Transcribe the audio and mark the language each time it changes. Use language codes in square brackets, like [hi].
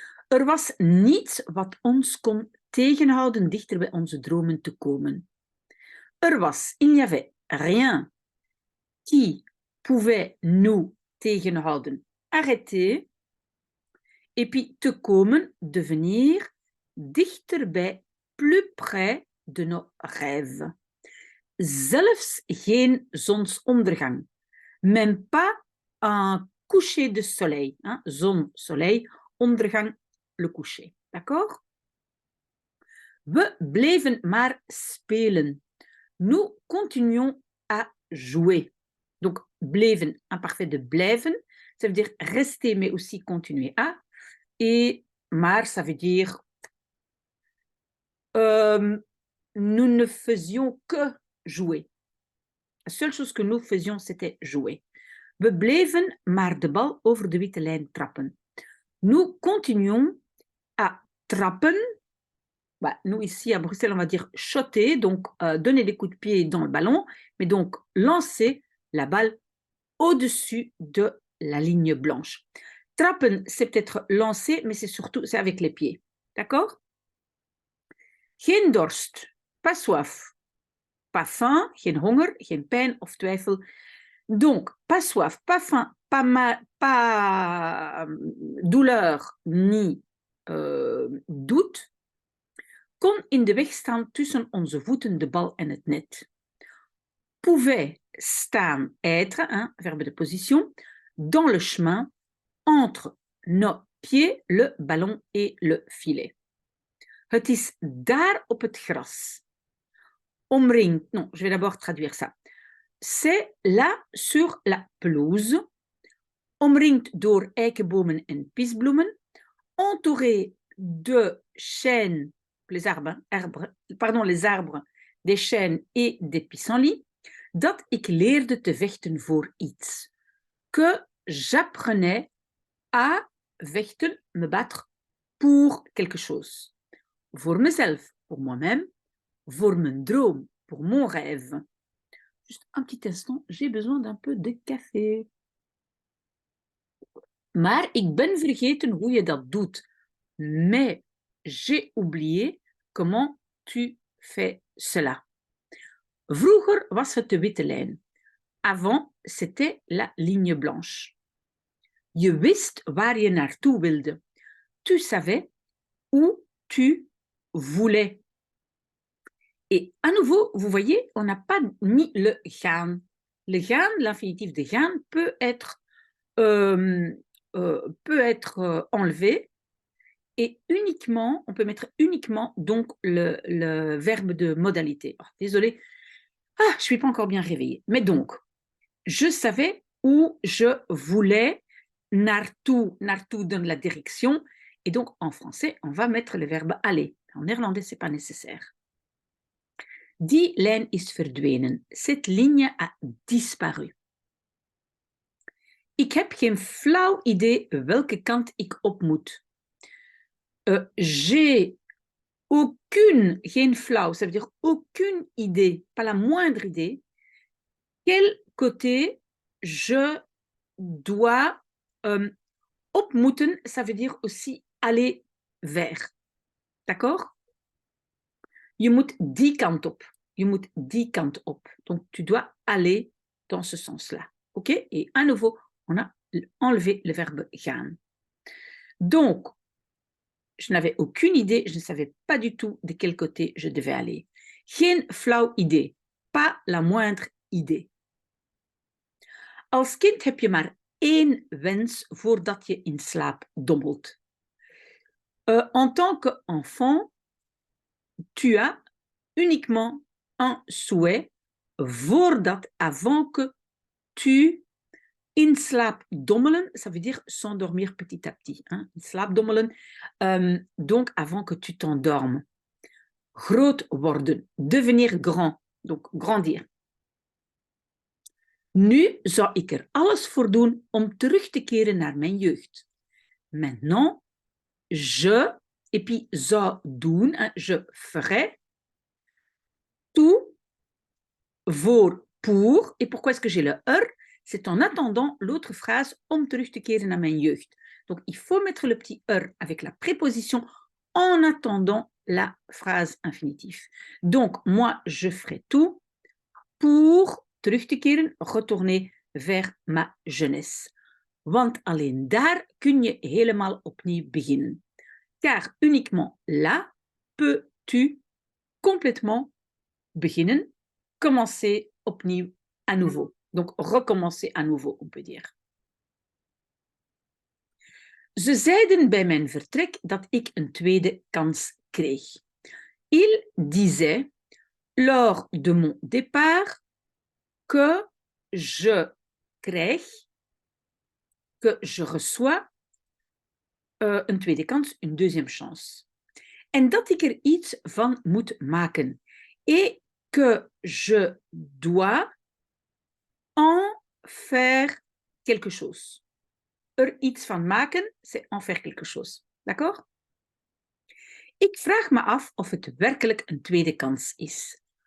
[nl] Er was niets wat ons kon tegenhouden dichter bij onze dromen te komen. Er was, [fr] il n'y avait rien qui pouvait nous tegenhouden, arrêter, et puis te komen, devenir, dichterbij, plus près de nos rêves. [nl] Zelfs geen zonsondergang, [fr] même pas un coucher de soleil, hein? Zon, soleil, ondergang, le coucher. D'accord? [nl] We bleven maar spelen. [fr] Nous continuons à jouer. Donc, bleven, imparfait de blijven, ça veut dire rester, mais aussi continuer à. Et maar, ça veut dire nous ne faisions que jouer. La seule chose que nous faisions, c'était jouer. [nl] We bleven maar de bal over de witte lijn trappen. [fr] Nous continuons à trappen. Bah, nous, ici, à Bruxelles, on va dire shotter, donc donner des coups de pied dans le ballon, mais donc lancer la balle au-dessus de la ligne blanche. Trappen, c'est peut-être lancer, mais c'est avec les pieds. D'accord? [nl] Geen dorst, [fr] pas soif, pas faim, [nl] geen honger, geen pijn of twijfel. [fr] Donc, pas soif, pas faim, pas douleur, ni doute. [nl] kon in de weg staan tussen onze voeten, de bal en het net. [fr] Pouvait staan, être, hein, verbe de position, dans le chemin, entre nos pieds, le ballon et le filet. [nl] Het is daar op het gras. Omringd, [fr] non, je vais d'abord traduire ça. C'est là sur la pelouse, [nl] omringd door eikenbomen en pisbloemen, [fr] entouré de chênes, les arbres, des chênes et des pissenlits, [nl] dat ik leerde te vechten voor iets. [fr] Que j'apprenais à vechten, me battre, pour quelque chose. Voor mezelf, pour moi-même, voor mijn droom, pour mon rêve. Juste un petit instant, j'ai besoin d'un peu de café. [nl] Maar ik ben vergeten hoe je dat doet. [fr] Mais j'ai oublié comment tu fais cela. [nl] Vroeger was het de witte lijn. [fr] Avant, c'était la ligne blanche. [nl] Je wist waar je naartoe wilde. [fr] Tu savais où tu voulais. Et à nouveau, vous voyez, on n'a pas mis le gaan. Le gaan, l'infinitif de gaan, peut être enlevé et uniquement, on peut mettre uniquement donc le verbe de modalité. Oh, désolée, je ne suis pas encore bien réveillée. Mais donc, je savais où je voulais, naartoe, naartoe donne la direction, et donc en français, on va mettre le verbe aller. En néerlandais, ce n'est pas nécessaire. [nl] Die lijn is verdwenen. [fr] Cette ligne a disparu. [nl] Ik heb geen flauw idee welke kant ik op moet. [fr] J'ai aucune, geen flauw, ça veut dire aucune idée, pas la moindre idée, quel côté je dois op moeten, ça veut dire aussi aller vers. D'accord? [nl] Je moet die kant op. Je moet die kant op. [fr] Donc, tu dois aller dans ce sens-là. OK? Et à nouveau, on a enlevé le verbe gaan. Donc, je n'avais aucune idée, je ne savais pas du tout de quel côté je devais aller. [nl] Geen flauw idee. [fr] Pas la moindre idée. [nl] Als kind heb je maar één wens voordat je in slaap dommelt. [fr] En tant qu'enfant, tu as uniquement un souhait avant que tu in slaap dommelen, ça veut dire s'endormir petit à petit. Hein? In slaap dommelen, donc avant que tu t'endormes. Groot worden, devenir grand, donc grandir. [nl] Nu zou ik er alles voor doen om terug te keren naar mijn jeugd. [fr] Maintenant, je, et puis zou doen, hein, je ferai tout pour, et pourquoi est-ce que j'ai le c'est en attendant l'autre phrase [nl] om terug te keren naar mijn jeugd. [fr] Donc, il faut mettre le petit avec la préposition en attendant la phrase infinitive. Donc, moi, je ferai tout pour terug te keren, retourner vers ma jeunesse. [nl] Want alleen daar kun je helemaal opnieuw beginnen. [fr] Car uniquement là peux-tu complètement beginnen, commencer opnieuw à nouveau. Donc, recommencer à nouveau, on peut dire. [nl] Ze zeiden bij mijn vertrek dat ik een tweede kans kreeg. [fr] Ils disaient, lors de mon départ, que je krijg, que je reçois [nl] een tweede kans, [fr] une deuxième chance. [nl] En dat ik er iets van moet maken. [fr] Et que je dois en faire quelque chose. Er iets van maken, c'est en faire quelque chose. D'accord? [nl] Ik vraag me af of het werkelijk een tweede kans is.